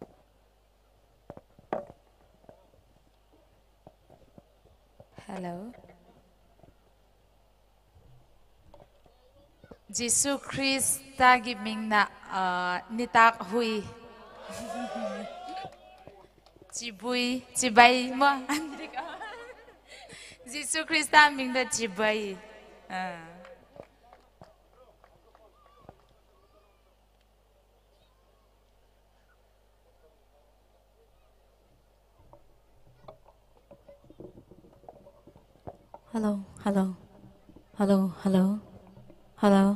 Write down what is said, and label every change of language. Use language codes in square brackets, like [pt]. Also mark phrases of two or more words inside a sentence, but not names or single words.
[en] Hello. [tcz] Jesus Christ ta gi ming na nitak hui chibui chibai mo Jesus Christ ta ming da chibai [en] Hello, hello, hello, hello, hello,